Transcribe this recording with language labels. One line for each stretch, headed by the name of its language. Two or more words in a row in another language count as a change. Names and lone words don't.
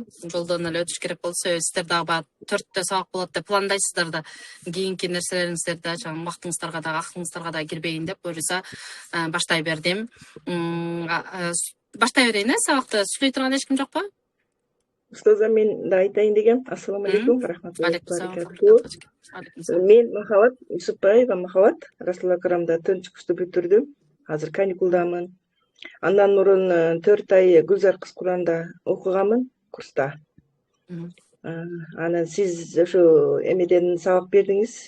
Kyrgyz: Жолдон эле өтүш керек болду. Сиздер дагы баягы 4-тө сабак болот деп пландайсыздар да. Кийинки нерселериңиздерди чоң убактыңыздарга дагы акылыңыздарга дагы кирбейин деп буюрса баштай бердим. Баштай берейин, сабакты сүйлөй турган эч ким жокпу? Устаза мен да айтайын дегем.
Arabic: السلام عليكم, رحمة الله وبركاته.
Kyrgyz: Мен Махаббат Юсупбаева Махаббат Расул Акрамда 4-курсту бүтүрдүм. Азыр каникулдамын. Андан мурун 4 ай Гүлзар кыз Куранда окуганмын. курста. Мгм. Анан сиз ошо эмеден сабак бердиңиз.